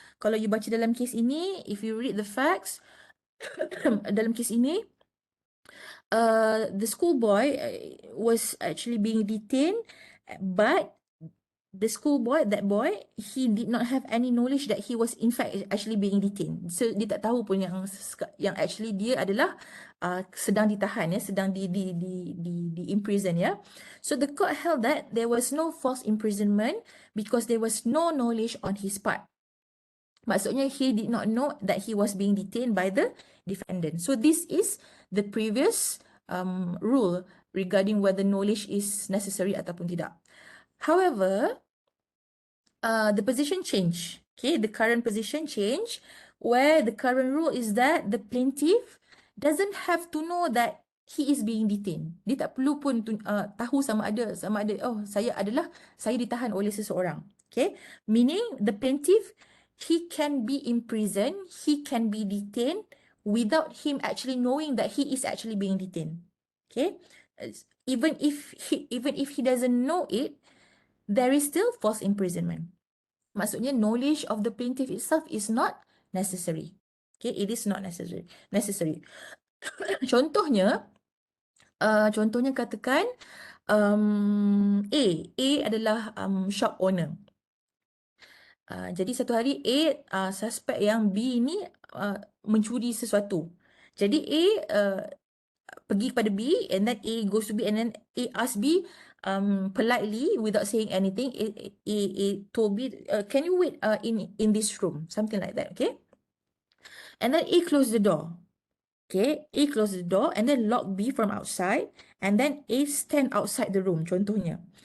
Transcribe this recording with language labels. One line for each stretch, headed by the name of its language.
Malay: Kalau you baca dalam kes ini,
English: if you read the facts,
Malay: dalam kes ini,
English: the schoolboy was actually being detained, but the schoolboy, that boy, he did not have any knowledge that he was in fact actually being detained.
Malay: So dia tak tahu pun yang actually dia adalah sedang ditahan, ya, sedang di imprison, ya.
English: So the court held that there was no false imprisonment because there was no knowledge on his part. Maksudnya he did not know that he was being detained by the defendant. So this is the previous rule regarding whether knowledge is necessary
Malay: ataupun tidak.
English: However, the position change. Okay, the current position change, where the current rule is that the plaintiff doesn't have to know that he is being detained.
Malay: Dia tak perlu pun tahu sama ada oh, saya ditahan oleh seseorang.
English: Okay, meaning the plaintiff, he can be imprisoned, he can be detained without him actually knowing that he is actually being detained. Okay, even if he doesn't know it, there is still false imprisonment. Maksudnya knowledge of the plaintiff itself is not necessary. Okay, it is not necessary.
Malay: Contohnya katakan A adalah shop owner. Jadi satu hari A, suspek yang B ni mencuri sesuatu. Jadi A pergi kepada B,
English: and then A goes to B, and then A asks B politely without saying anything. A told B, can you wait in this room, something like that. Okay, and then A closed the door. Okay, A closed the door and then lock B from outside, and then A stand outside the room,
Malay: contohnya.